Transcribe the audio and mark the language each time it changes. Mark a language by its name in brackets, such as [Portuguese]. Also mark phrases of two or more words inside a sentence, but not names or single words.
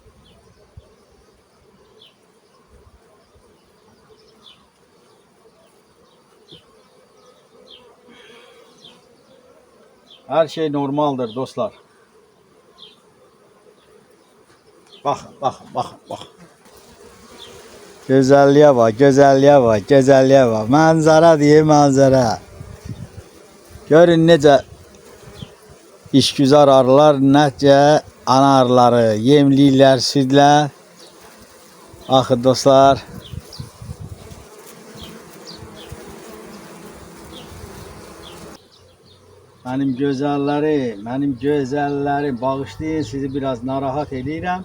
[Turkish] Her şey normaldir dostlar. Bakın. Güzelliğe bak, güzelliğe bak, güzelliğe bak. Manzara diye manzara. [Azerbaijani] Görün necə işgüzar arılar, necə ana arıları yemliyirlər, südlər. Axı dostlar. Mənim gözəllərim, bağışlayın, sizi biraz narahat edirəm.